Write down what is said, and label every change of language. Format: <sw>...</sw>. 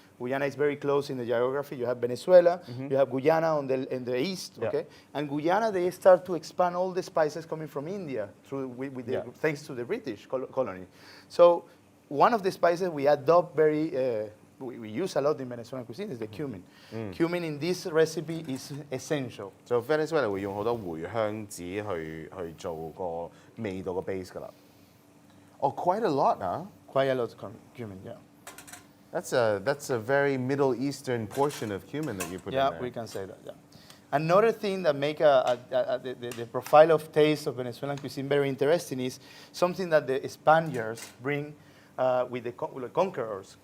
<en>Guyana is very close in the geography. You have Venezuela, you have Guyana in the east, okay? And Guyana, they start to expand all the spices coming from India thanks to the British colony. So one of the spices we adopt we use a lot in Venezuelan cuisine is the cumin. Cumin in this recipe is essential.</en> <zh>So Venezuela 會用好多茴香子去做個味道嘅 base 㗎啦。</zh> <en>Oh, quite a lot, huh? Quite a lot of cumin, yeah. That's a very Middle Eastern portion of cumin that you put in there. Yeah, we can say that, yeah. Another thing that make the profile of taste of Venezuelan cuisine very interesting is something that the Spaniards bring with the conquerors.</en>